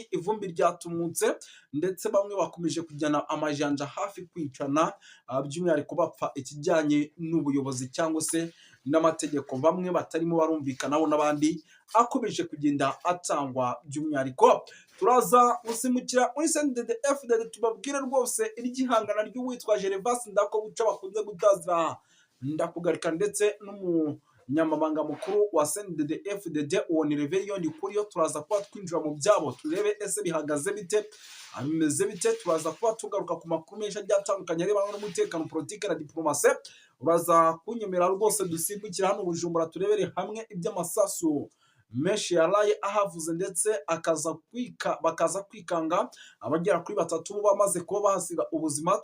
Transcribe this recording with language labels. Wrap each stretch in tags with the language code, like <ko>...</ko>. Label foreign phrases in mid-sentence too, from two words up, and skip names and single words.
<rw>Ivumbi ryatumutse ndetse bamwe bakomeje kujyana amajanja hafi kwicana, by'umwihariko bapfa ikijyanye n'ubuyobozi cyangwa se n'amategeko, bamwe batarimo barumvikanaho n'abandi akomeje kugenda atangwa. By'umwihariko turaza gusimukira muri CNDD-FDD tubabwire rwose iryihangana ry'uwitwa Gervas Ndakobuca bakunze gutazira Ndakugarika, ndetse n'umunyamabanga mukuru wa CNDD-FDD uwo ni Reverien Kuriyo. Turaza kuba twinjira mu byabo turebe ese bihagaze bite, bimeze bite. Turaza kuba tugaruka ku makuru menshi agiye atandukanye arebana n'umutekano, politike na diplomasi. Uraza kunyemera rwose dusimbukira hano Bujumbura turebere hamwe iby'amasasu menshi yaraye ahavuze, ndetse bakaza kwikanga abagera kuri 3 bamaze kuba bahasiga ubuzima.</rw>